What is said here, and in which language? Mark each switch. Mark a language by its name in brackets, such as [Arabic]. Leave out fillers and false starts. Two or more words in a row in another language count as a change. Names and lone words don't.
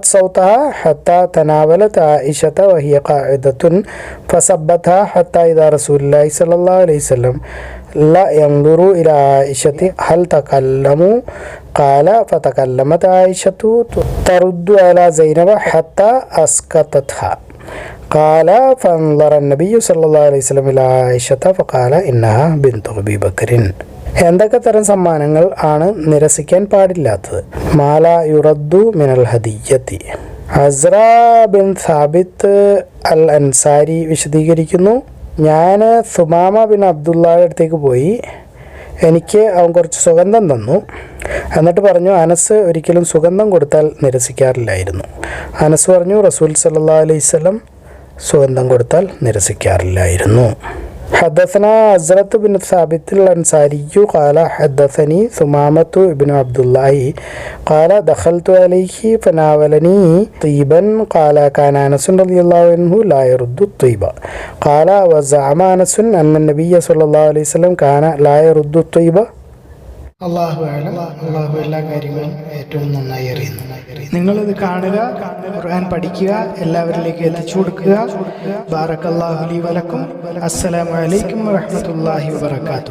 [Arabic] صوتها حتى تناولت عائشة وهي قاعدة فسبتها حتى إذا رسول الله صلى الله عليه وسلم لا ينظر إلى عائشة هل تكلموا قال فتكلمت عائشة ترد على زينب حتى أسكتتها قال فانظر النبي صلى الله عليه وسلم إلى عائشة فقال إنها بنت أبي بكر. [Malayalam] എന്തൊക്കെ തരം സമ്മാനങ്ങൾ ആണ് നിരസിക്കാൻ പാടില്ലാത്തത്? [Arabic] ما لا يرد من الهدية. [Malayalam] അസ്ര ബിൻ സാബിത്ത് അൽ അൻസാരി വിശദീകരിക്കുന്നു, ഞാൻ സുമാമ ബിൻ അബ്ദുള്ളയുടെ അടുത്തേക്ക് പോയി. എനിക്ക് അവൻ കുറച്ച് സുഗന്ധം തന്നു. എന്നിട്ട് പറഞ്ഞു, അനസ് ഒരിക്കലും സുഗന്ധം കൊടുത്താൽ നിരസിക്കാറില്ലായിരുന്നു. അനസ് പറഞ്ഞു, റസൂൽ [Arabic] صلى الله عليه وسلم [Malayalam] സുഗന്ധം കൊടുത്താൽ നിരസിക്കാറില്ലായിരുന്നു. [Arabic] حدثنا عزرة بن ثابت الأنصاري قال حدثني ثمامة بن عبد الله قال دخلت عليه فناولني طيبا قال كان أنس رضي الله عنه لا يرد الطيب قال وزعم أنس أن النبي صلى الله عليه وسلم كان لا يرد الطيب. [Malayalam] അള്ളാഹു എല്ലാ കാര്യങ്ങളും ഏറ്റവും നന്നായി അറിയുന്നു. നിങ്ങളിത് കാണുക, ഖുർആൻ പഠിക്കുക, എല്ലാവരിലേക്ക് എത്തിച്ചു കൊടുക്കുക. [Arabic] بارك الله لي ولكم. السلام عليكم ورحمة الله وبركاته.